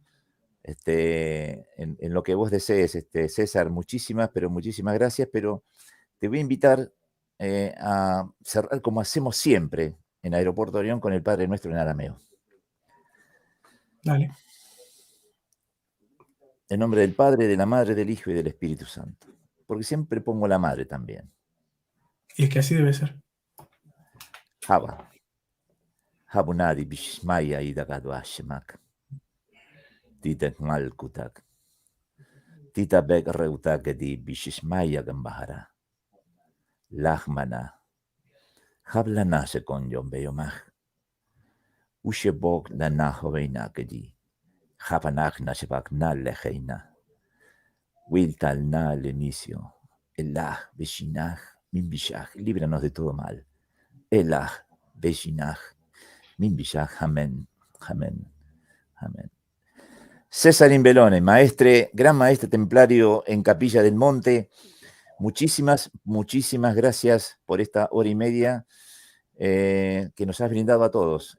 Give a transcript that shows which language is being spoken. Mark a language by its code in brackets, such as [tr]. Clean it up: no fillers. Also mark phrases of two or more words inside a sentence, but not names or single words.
[es] En lo que vos desees, César, muchísimas gracias, pero te voy a invitar a cerrar como hacemos siempre en Aeropuerto Orión con el Padre Nuestro en arameo. Dale. En nombre del Padre, de la Madre, del Hijo y del Espíritu Santo. Porque siempre pongo la Madre también. Y es que así debe ser. [arc] Haba. Habunadi bishmaya idagadu ashemak. Titak malkutak. Titabek reutagadi bishmaya gambahara. Lahmana. Hablana se con yombeyomach. Ushebok lana hoveinakedi. Habanach nashebak na lejeina. Wiltal na lenicio. Elah beshinach min bishach. [es] Líbranos de todo mal. [arc] Elah beshinach min bishach. [es] Amén. Amén. Amén. César Imbelone, maestre, gran maestre templario en Capilla del Monte. Muchísimas gracias por esta hora y media que nos has brindado a todos.